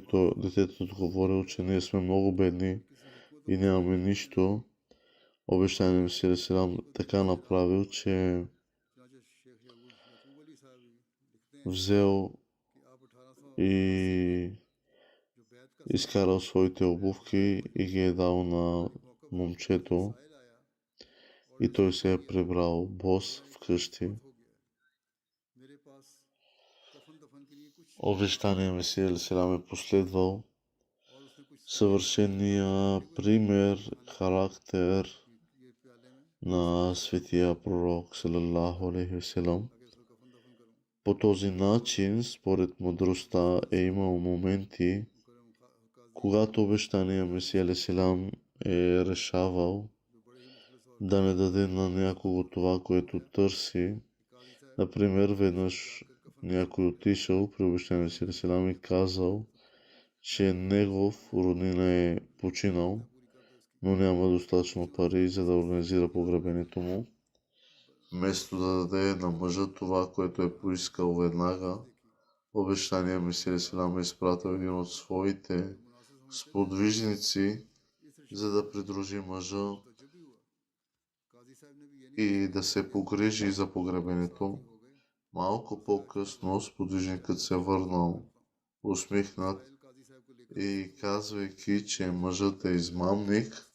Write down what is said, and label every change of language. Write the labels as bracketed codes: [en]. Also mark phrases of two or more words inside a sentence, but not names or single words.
[bg] Детето отговорил, че ние сме много бедни и нямаме нищо. Обещаният Месия [ar] عليه السلام [bg] така направил, че взел и изкарал своите обувки и ги е дал на момчето, и той се е прибрал бос вкъщи. Обещаният Месия [ar] عليه السلام [bg] е последвал съвършения пример, характер на светия пророк [ar] صلى الله عليه وسلم. [bg] По този начин, според мъдростта, е имал моменти, когато обещаният Месия [ar] عليه السلام [bg] е решавал да не даде на някого това, което търси. Например, веднъж някой отишъл при обещаният Месия [ar] عليه السلام [bg] и казал, че негов роднина е починал, но няма достатъчно пари, за да организира погребението му. Вместо да даде на мъжа това, което е поискал веднага, обещаният Месия [ar] عليه السلام [bg] е изпратил един от своите сподвижници, за да придружи мъжа и да се погрижи за погребението. Малко по-късно сподвижникът се върнал усмихнат и казвайки, че мъжът е измамник.